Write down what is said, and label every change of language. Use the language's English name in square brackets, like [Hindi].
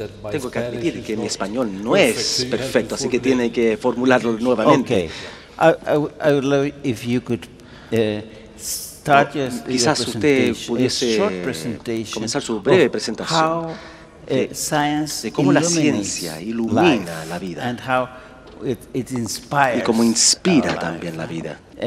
[Spanish] Tengo que admitir que mi español no es perfecto, así que tiene que formularlo nuevamente. [English] I would love if you could start [Spanish] Quizás usted pudiese comenzar su breve presentación de cómo la ciencia ilumina la vida y cómo inspira también la vida.